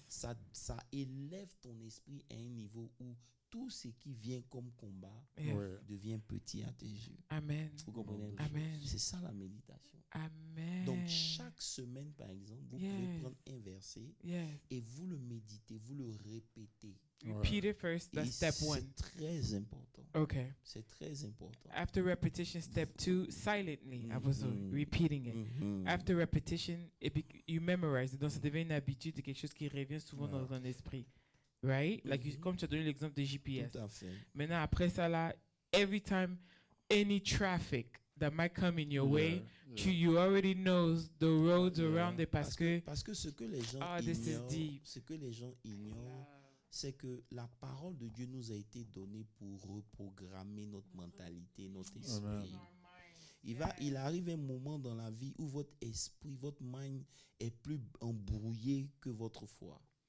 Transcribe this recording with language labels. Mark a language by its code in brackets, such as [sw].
[fr] Ça élève ton esprit à un niveau où tout ce qui vient comme combat [en] Yes. [fr] Ouais. devient petit à tes yeux. Amen. Vous comprenez un peu? Amen. C'est ça la méditation. Amen. Donc, chaque semaine, par exemple, vous pouvez prendre un verset et vous le méditez, vous le répétez. [en] Repeat it first. That's step one. [fr] C'est très important. [en] Okay. [fr] C'est très important. [en] After repetition, step two, silently, repeating it. After repetition, you memorize it. [fr] Donc, ça devient une habitude, quelque chose qui revient souvent dans ton esprit. Right? Like, comme tu as donné l'exemple de GPS. Tout à fait. Maintenant, après ça, là, [en] every time any traffic that might come in your way, you already know the roads around it [fr] parce que ce que les gens ignorent, c'est que la parole de Dieu nous a été donnée pour reprogrammer notre mentalité, notre esprit. Il arrive un moment dans la vie où votre esprit, votre mind est plus embrouillé que votre foi.